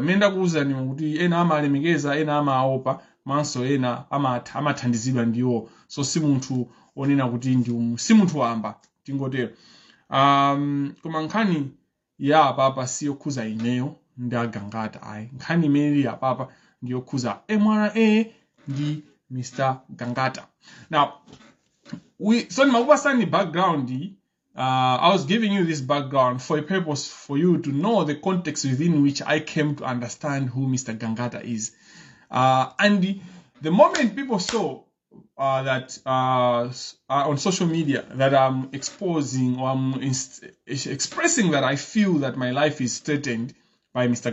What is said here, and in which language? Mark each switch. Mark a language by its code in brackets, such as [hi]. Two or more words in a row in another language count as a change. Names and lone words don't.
[ny] Mmene ndakuwuzani kuti ena amalemekeza, ena amaopa, komanso ena amathandizidwa ndiwo. So si munthu onena kuti si munthu wamba tingotero. Koma nkhani ya apapa siyokhuza ineyo ndi Gangata ayi. Nkhani imene ili apapa ndiyokhuza MRA ndi Mr. Gangata. [en] Now, so [ny] nimakupasani background. [en] I was giving you this background for a purpose, for you to know the context within which I came to understand who Mr. Gangata is. And the moment people saw that on social media that I'm exposing or I'm expressing that I feel that my life is threatened by Mr.